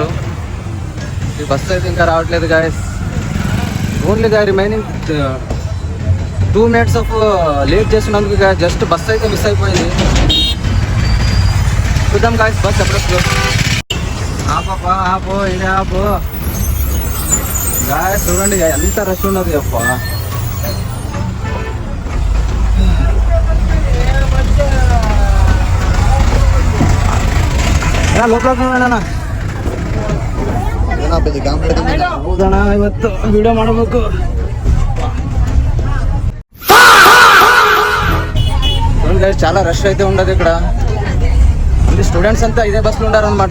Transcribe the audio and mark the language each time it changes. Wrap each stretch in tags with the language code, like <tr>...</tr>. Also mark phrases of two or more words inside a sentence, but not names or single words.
<te>ఈ బస్సు అయితే ఇంకా రావట్లేదు గాయస్. ఓన్లీ గా</te> <en>remaining 2 minutes of late</en> <te>చేసినందుకు జస్ట్ బస్సు అయితే మిస్ అయిపోయింది. చూద్దాం గాయస్ బస్ ఎప్పుడు ఆపో ఇది ఆపో గాయస్. చూడండి ఎంత రష్ ఉన్నది అప్ప.</te> <kn>ಲೋಕಲ್ ಇವತ್ತು ವಿಡಿಯೋ ಮಾಡಬೇಕು.</kn> <te>చాలా రష్ అయితే ఉండదు ఇక్కడ. స్టూడెంట్స్ అంతా ఇదే బస్సులో ఉండారు అనమాట.</te>